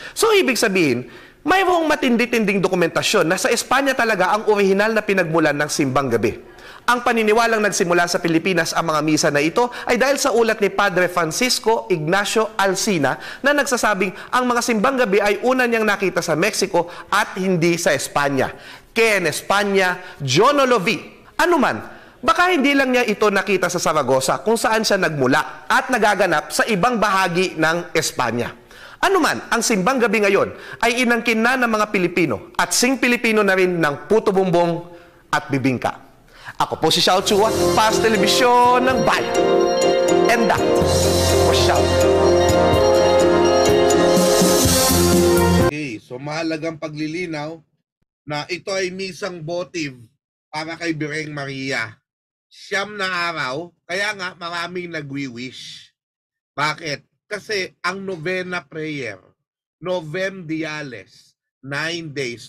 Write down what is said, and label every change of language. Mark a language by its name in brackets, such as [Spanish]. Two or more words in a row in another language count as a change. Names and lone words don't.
[Filipino] So ibig sabihin, mayroong matindi-tinding dokumentasyon na sa Espanya talaga ang orihinal na pinagmulan ng simbang gabi. Ang paniniwalang nagsimula sa Pilipinas ang mga misa na ito ay dahil sa ulat ni Padre Francisco Ignacio Alsina na nagsasabing ang mga simbang gabi ay una niyang nakita sa Mexico at hindi sa Espanya. [Spanish] Que en España yo no lo vi. [Filipino] Ano man, baka hindi lang niya ito nakita sa Saragossa kung saan siya nagmula at nagaganap sa ibang bahagi ng Espanya. Ano man, ang simbang gabi ngayon ay inangkin na ng mga Pilipino at sing Pilipino na rin ng puto bumbong at bibingka. Ako po si Xiao Chua, para sa telebisyon ng bayan. [English] And that was Xiao. [Filipino] Okay, so mahalagang paglilinaw na ito ay misang votive para kay Birheng Maria. 9 na araw, kaya nga maraming nagwi-wish. Bakit? Kasi ang novena prayer, [Latin] Novem Diales, [Filipino] 9 days.